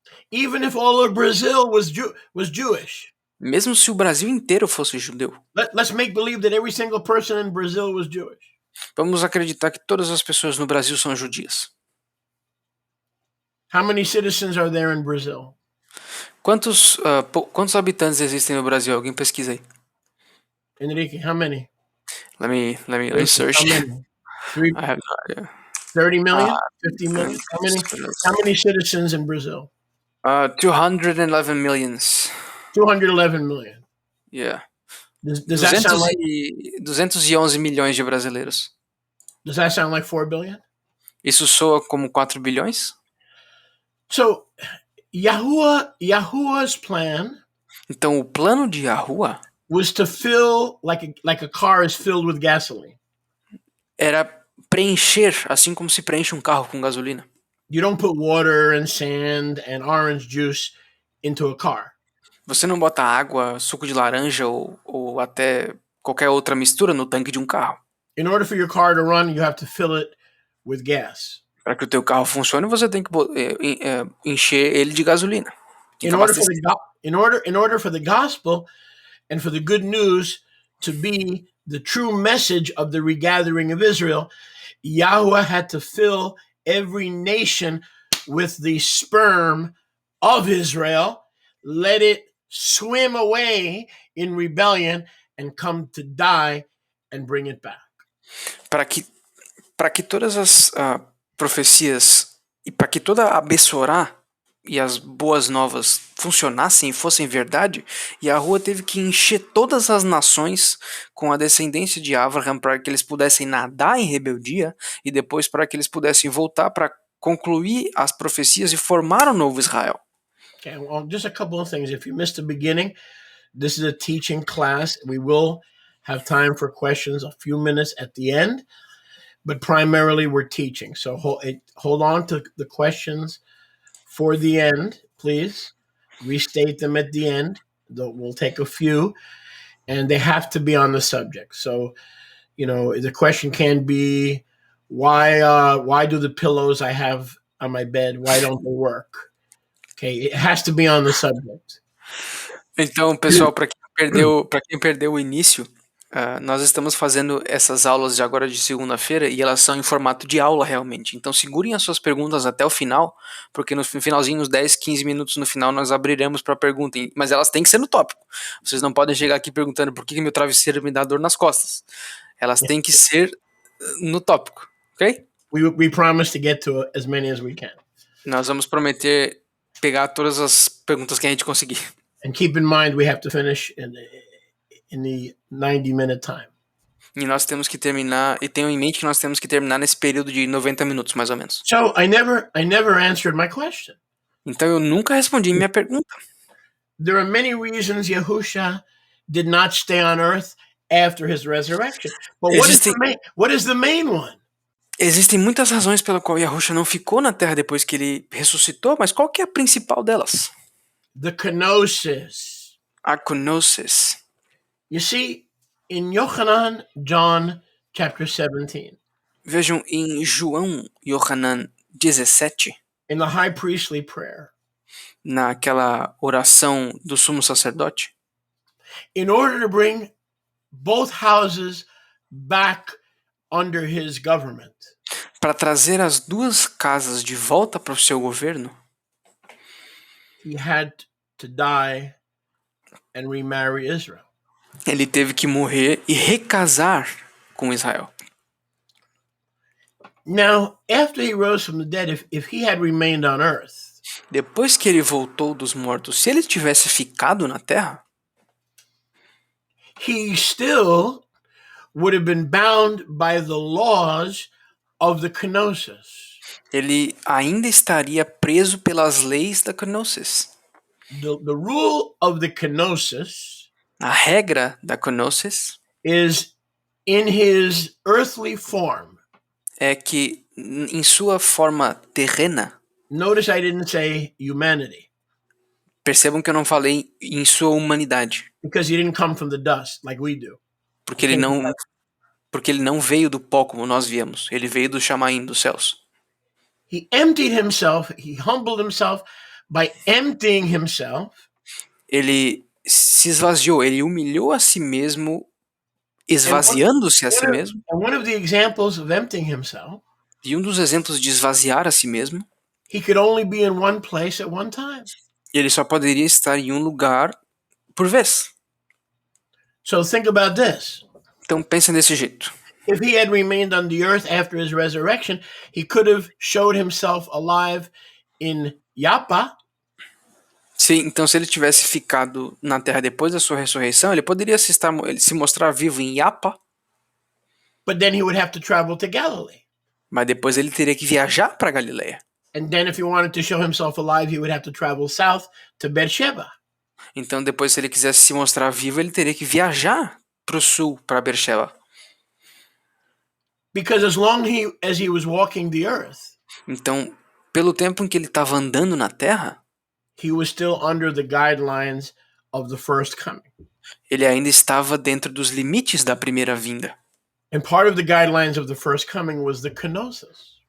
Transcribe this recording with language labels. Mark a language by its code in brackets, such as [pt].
[en] Even if all of Brazil was Jewish. [pt] Mesmo se o Brasil inteiro fosse judeu. [en] Let's make believe that every single person in Brazil was Jewish. [pt] Vamos acreditar que todas as pessoas no Brasil são judias. [en] How many citizens are there in Brazil? [pt] Quantos habitantes existem no Brasil? Alguém pesquisa aí. [en] Enrique, how many? Let me search. How many? I have no idea. 30 million? 50 million? How many citizens in Brazil? 211 millions. 211 million. Yeah. Does that sound like [pt] 211 milhões de brasileiros. [en] Does that sound like 4 billion? [pt] Isso soa como 4 bilhões? [en] So Yahuwah's plan [pt] Então o plano de Yahuwah [en] was to fill like a car is filled with gasoline. [pt] era preencher, assim como se preenche um carro com gasolina. [en] You don't put water and sand and orange juice into a car. [pt] Você não bota água, suco de laranja ou até qualquer outra mistura no tanque de um carro. [en] In order for your car to run, you have to fill it with gas. [pt] Para que o teu carro funcione, você tem que encher ele de gasolina. [en] In order for the gospel and for the good news to be the true message of the regathering of Israel, Yahweh had to fill every nation with the sperm of Israel, let it swim away in rebellion and come to die and bring it back. [pt] Para que todas as profecias e para que toda a Bessorá e as boas novas funcionassem e fossem verdade, Yahuwah teve que encher todas as nações com a descendência de Abraham para que eles pudessem nadar em rebeldia e depois para que eles pudessem voltar para concluir as profecias e formar um novo Israel. [en] Okay, well, just a couple of things. If you missed the beginning, this is a teaching class. We will have time for questions a few minutes at the end, but primarily we're teaching. So hold on to the questions for the end, please. Restate them at the end. We'll take a few, and they have to be on the subject. So, the question can be, why do the pillows I have on my bed, why don't they work? Okay, it has to be on the subject. [pt] Então, pessoal, para quem perdeu o início, nós estamos fazendo essas aulas de agora de segunda-feira e elas são em formato de aula realmente. Então segurem as suas perguntas até o final, porque no finalzinho, uns 10, 15 minutos no final, nós abriremos para pergunta. Mas elas têm que ser no tópico. Vocês não podem chegar aqui perguntando por que meu travesseiro me dá dor nas costas. Elas têm que ser no tópico, ok? [en] We promise to get to as many as we can. [pt] Nós vamos prometer pegar todas as perguntas que a gente conseguir. [en] And keep in mind we have to finish in the 90-minute time. [pt] E nós temos que terminar, e tenham em mente que nós temos que terminar nesse período de 90 minutos, mais ou menos. [en] So I never answered my question. [pt] Então eu nunca respondi minha pergunta. [en] There are many reasons Yahusha did not stay on earth after his resurrection. But what is the main one? [pt] Existem muitas razões pela qual Yahusha não ficou na Terra depois que ele ressuscitou, mas qual que é a principal delas? [en] The kenosis. [pt] A kenosis. [en] You see, in John chapter 17. [pt] Vejam em João Yohanan 17. [en] In the high priestly prayer. [pt] Naquela oração do sumo sacerdote. [en] In order to bring both houses back under his government. [pt] Para trazer as duas casas de volta para o seu governo. [en] He had to die and remarry Israel. [pt] Ele teve que morrer e recasar com Israel. [en] Now, after he rose from the dead, if he had remained on earth, [pt] depois que ele voltou dos mortos, se ele tivesse ficado na terra, [en] he still would have been bound by the laws of the kenosis. [pt] Ele ainda estaria preso pelas leis da kenosis. [en] The rule of the kenosis, [pt] a regra da kenosis, [en] is in his earthly form. [pt] É que em sua forma terrena. [en] Notice I didn't say humanity. [pt] Percebam que eu não falei em sua humanidade. [en] Because he didn't come from the dust like we do. [pt] Porque ele não veio do pó como nós viemos. Ele veio do Shamaim, dos céus. [en] He emptied himself, he humbled himself by emptying himself. [pt] Ele se esvaziou, ele humilhou a si mesmo, esvaziando-se a si mesmo. [en] And one of the examples of emptying himself, [pt] e um dos exemplos de esvaziar a si mesmo, [en] he could only be in one place at one time. [pt] Ele só poderia estar em um lugar por vez. [en] So think about this. [pt] Então pensa desse jeito. [en] If he had remained on the earth after his resurrection, he could have showed himself alive in Joppa. [pt] Sim, então se ele tivesse ficado na terra depois da sua ressurreição, ele poderia se mostrar vivo em Joppa. [en] But then he would have to travel to Galilee. [pt] Mas depois ele teria que viajar para Galileia. [en] And then if he wanted to show himself alive, he would have to travel south to Beersheba. [pt] Então depois, se ele quisesse se mostrar vivo, ele teria que viajar para o sul, para Beersheba. [en] Because as long as he was walking the earth, [pt] então, pelo tempo em que ele estava andando na terra, [en] he was still under the guidelines of the first coming. [pt] Ele ainda estava dentro dos limites da primeira vinda. [en] And part of the guidelines of the first coming was the kenosis.